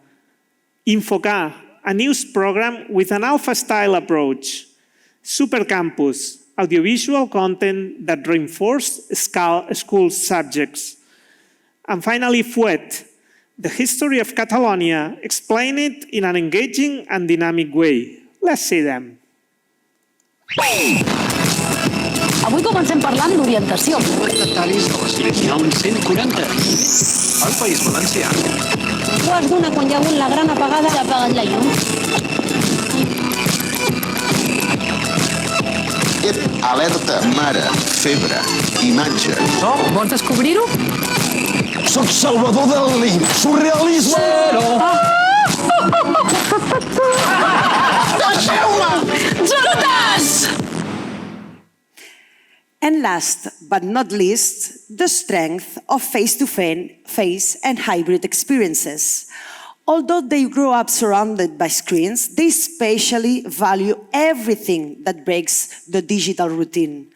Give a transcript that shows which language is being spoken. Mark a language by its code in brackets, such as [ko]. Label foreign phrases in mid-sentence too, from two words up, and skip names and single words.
[en] InfoK, a news program with an alpha-style approach. Supercampus, audiovisual content that reinforces school subjects. And finally, FUET, the history of Catalonia, explained in an engaging and dynamic way. Let's see them. [ca] Avui comencem parlant d'orientació. Detalls de les Legions 140. Al País Valencià. Quarts d'una quan hi ha hagut la gran apagada. S'ha apagat la llum. Alerta, mare, febre, imatge. Vols descobrir-ho? Soc Salvador Dalí, surrealisme! [en] And last but not least, the strength of face-to-face and hybrid experiences. Although they grow up surrounded by screens, they especially value everything that breaks the digital routine.